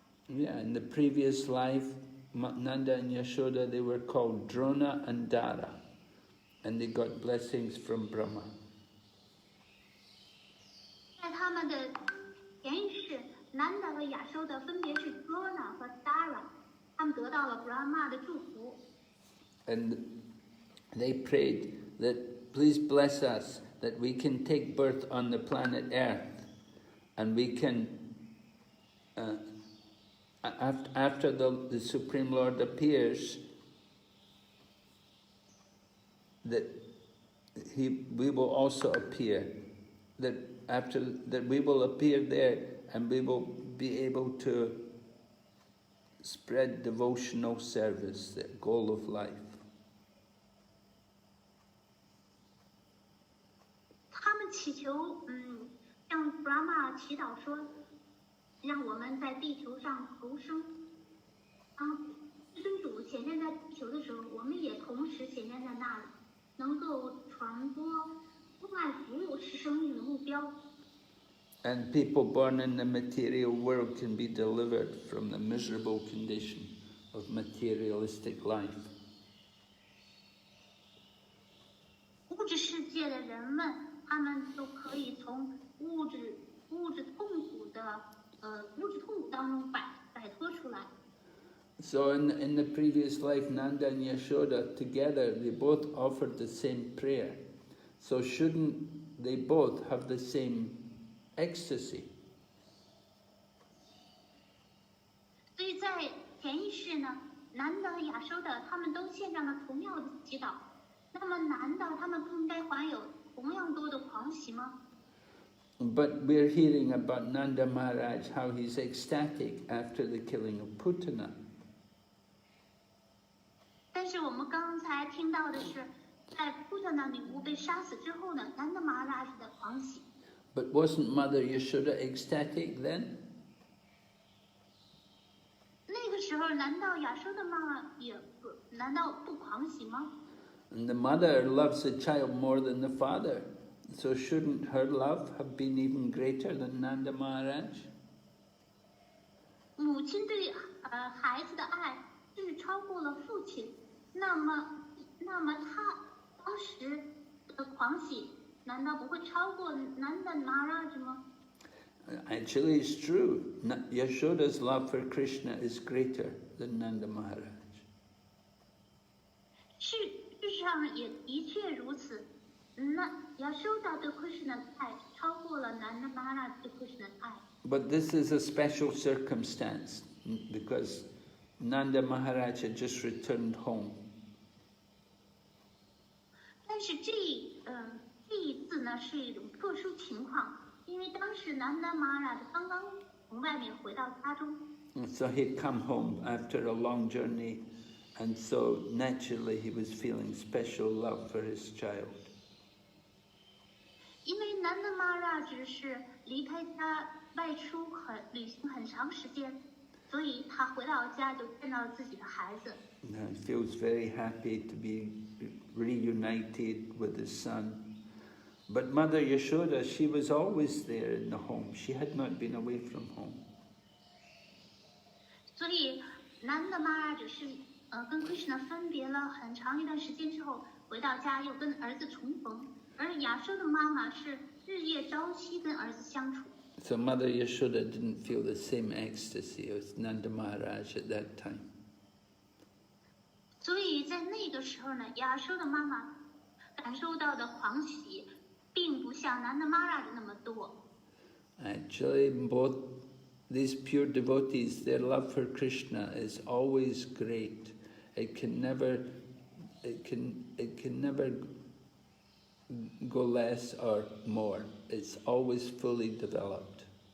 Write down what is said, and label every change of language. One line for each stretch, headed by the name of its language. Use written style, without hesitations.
English: Yeah, in the previous life, Nanda and Yashoda, they were called Drona and Dara, and they got blessings from Brahma.
Chinese: 在他们的前一世 ，Nanda 和亚修的分别是 Drona 和 Dara， 他们得到了 Brahma 的祝福。
English: And they prayed that, please bless us, that we can take birth on the planet Earth, and we can, after the Supreme Lord appears, that we will also appear, that we will appear there, and we will be able to spread devotional service, the goal of life.
Chinese: 他们祈求，向 Brahma 祈祷说，让我们在地球上投生。当至尊主显现在地球的时候，我们也同时显现在那里，能够传播关爱服务是生命的目标。
English: And people born in the material world can be delivered from the miserable condition of materialistic life.
Chinese: 物质世界的人们，他们都可以从物质痛苦当中摆脱出来。
English: So in the previous life, Nanda and Yashoda together, they both offered the same prayer. So shouldn't they both have the same ecstasy?
Chinese: 所以在前一世呢，南的、亚修的，他们都献上了同样的祈祷。那么南的，他们不应该怀有同样多的狂喜吗？
English: But we're hearing about Nanda Maharaj, how he's ecstatic after the killing of Putana.
Chinese: 但是我们刚才听到的是，在普特那女巫被杀死之后呢，南的马拉什的狂喜。
English: But wasn't Mother Yashoda ecstatic then?
Chinese: 那个时候，难道亚修的妈妈难道不狂喜吗？
English: And the mother loves the child more than the father. So shouldn't her love have been even greater than Nanda Maharaj?
Chinese: 母亲对孩子的爱是超过了父亲，那么他当时的狂喜难道不会超过南的马拉什吗？
English: Actually, it's true. Yashoda's love for Krishna is greater than Nanda Maharaj.
Chinese: 事实上也的确如此。那亚修达对krishna的爱超过了南的马拉对krishna的爱。
English: But this is a special circumstance because Nanda Maharaj had just returned home.
Chinese: 但是这一次呢是一种特殊情况，因为当时南的马拉刚刚从外面回到家中。
English: So he'd come home after a long journey, and so naturally he was feeling special love for his child.
Chinese: 因为南的马拉只是离开家外出旅行很长时间，所以他回到家就见到了自己的孩子。
English: And he feels very happy to be reunited with his son. But Mother Yashoda, she was always there in the home. She had not been away from home.
Chinese: 所以南的马拉只是跟 krishna 分别了很长一段时间之后，回到家又跟儿子重逢。而亚修的妈妈是日夜朝夕跟儿子相处。
English: So Mother Yashoda didn't feel the same ecstasy as Nanda Maharaj at that time.
Chinese: 所以在那个时候呢，亚修的妈妈感受到的狂喜，并不像南的玛拉的那么多。
English: Actually, both these pure devotees, their love for Krishna is always great. It can never go less or more. It's always fully developed.